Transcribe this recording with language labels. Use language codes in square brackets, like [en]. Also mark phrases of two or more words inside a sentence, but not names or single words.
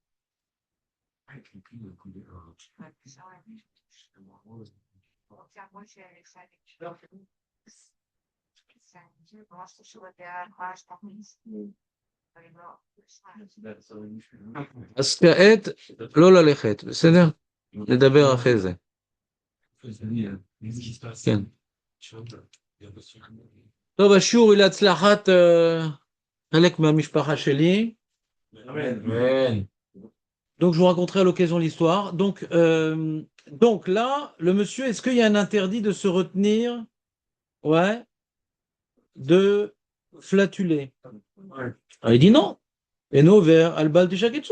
[he] אז כעת לא ללכת, בסדר? נדבר אחרי זה. כן. טוב, השיעור היא להצלחת חלק מהמשפחה שלי. Amen. [fr] Donc, je vous raconterai à l'occasion l'histoire. Donc là, le monsieur, est-ce qu'il y a un interdit de se retenir? Ouais. De flatuler. Alors, il dit non. Et nous, vers Albal de Shaketsu.